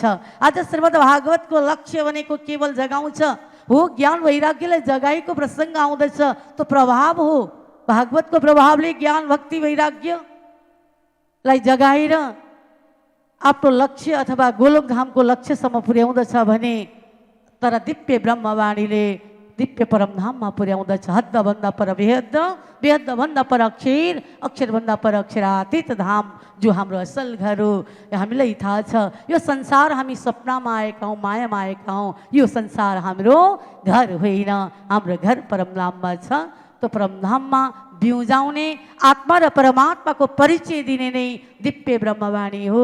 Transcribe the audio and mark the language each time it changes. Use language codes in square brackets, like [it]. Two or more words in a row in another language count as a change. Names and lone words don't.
[ne] आज श्रीमद् भागवतको लक्ष्य भनेको केवल जगाउँछ हो, ज्ञान वैराग्यलाई जगाएको प्रसङ्ग आउँदछ, त्यो प्रभाव हो। भागवतको प्रभावले ज्ञान भक्ति वैराग्यलाई जगाएर आफ्नो लक्ष्य अथवा गोलोकधामको लक्ष्यसम्म पुर्याउँदछ भने, तर दिव्य ब्रह्मवाणीले दिव्य परमधाममा पुर्याउँदछ। हदभन्दा पर बेहद, बेहदभन्दा पर अक्षर, अक्षरभन्दा पर अक्षरातीत धाम जो हाम्रो असल घर हो। हामीलाई थाहा छ यो संसार हामी सपनामा आएका हौँ, मायामा आएका हौँ। यो संसार हाम्रो घर होइन, हाम्रो घर परमधाममा छ। त्यो परमधाममा बिउजाउने आत्मा र परमात्माको परिचय दिने नै दिव्य ब्रह्मवाणी हो।